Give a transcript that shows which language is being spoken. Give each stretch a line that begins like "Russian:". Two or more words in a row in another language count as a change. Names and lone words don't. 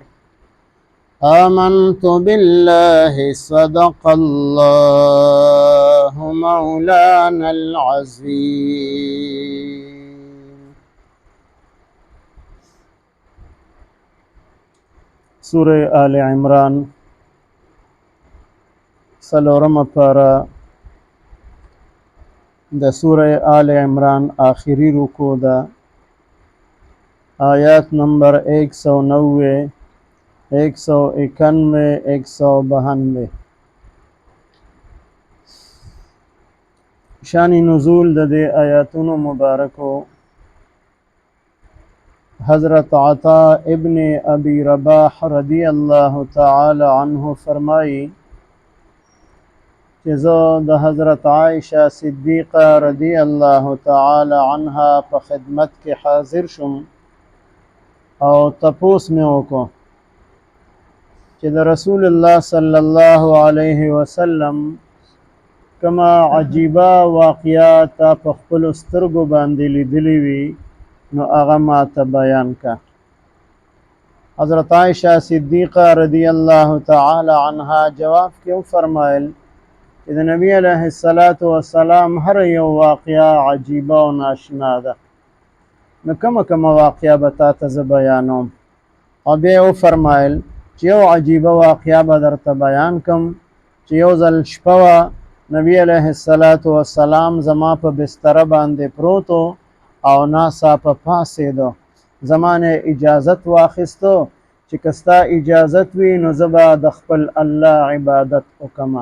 Arabic: آمنت بالله صدق الله مولانا العظيم.
Pashto: سورة آل عمران سلورم پارا د سورة آل عمران آخری رکو دا آیات نمبر 190 191 192. شان نزول د دې آیاتونو مبارکو حضرت عطا ابن ابی رباح
Arabic: رضی اللہ تعالی عنہ
Pashto: فرمائی کہ زه د حضرت عائشہ صدیقہ
Arabic: رضی اللہ تعالی عنہا
Pashto: په خدمت کې حاضر شم او تپوس مې وکړو چې د رسول الله
Arabic: صلی الله علیه وسلم
Pashto: کما عجیبه واقعات په خپل سترګو باندې لیدلی وي نو هغه ماته بیان کا. حضرت عائشہ صدیقہ
Arabic: رضی اللہ تعالی عنہا
Pashto: جواب کې فرمایل چې د نبی
Arabic: علیه السلام
Pashto: هر یو واقعه عجیبه او ناشنا ده، نو کومه واقعه به تاته زه بیانوم. او بیا فرمایل چې یو عجیبه واقعه به درته بیان کم چې یو ځل شپه وه، نبی
Arabic: علیه السلام
Pashto: زما په بستره باندې پروتو او ناڅاپه پاڅېدو، زما نه اجازت واخیستو چې که ستا اجازت وي نو زه به د خپل الله عبادت وکړمه.